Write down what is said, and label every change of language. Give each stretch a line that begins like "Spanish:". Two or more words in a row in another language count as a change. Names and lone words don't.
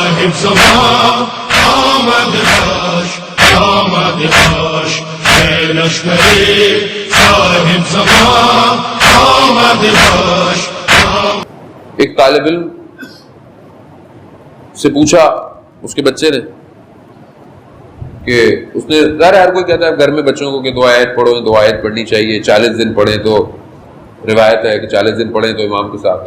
Persian: زمان آمد باش، آمد باش، اے لشکر صاحب زمان آمد باش.
Urdu: ایک طالب علم سے پوچھا اس کے بچے نے کہ اس نے ظاہر ہر کوئی کہتا ہے گھر میں بچوں کو کہ دو آیت پڑھو، دو آیت پڑھنی چاہیے، 40 دن پڑھیں تو روایت ہے کہ 40 دن پڑھیں تو امام کے ساتھ.